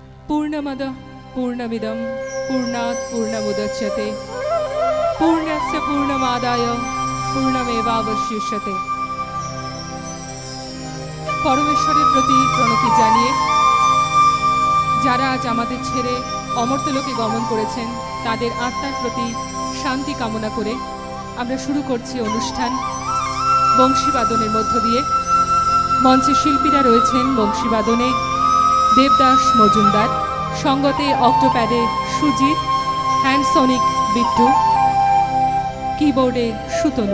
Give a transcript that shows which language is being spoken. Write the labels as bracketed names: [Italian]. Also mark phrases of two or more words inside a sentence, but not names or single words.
[Sanskrit] पूर्णमद पूर्णमिदं पूर्णात् पूर्णमुदच्यते पूर्णस्य पूर्णमादाय पूर्णमेवावशिष्यते। [Bangla] পরমেশ্বরের প্রতি প্রণতি জানিয়ে যারা আজ আমাদের ছেড়ে অমর্ত্যলোকে গমন করেছেন তাদের আত্মার প্রতি শান্তি কামনা করে আমরা শুরু করছি অনুষ্ঠান বংশীবাদনের মধ্য দিয়ে। মঞ্চে শিল্পীরা রয়েছেন বংশীবাদনে দেবদাস মজুমদার, সঙ্গতে অক্টোপ্যাডে সুজিত, হ্যান্ডসনিক বিট্টু, কিবোর্ডে সুতনু।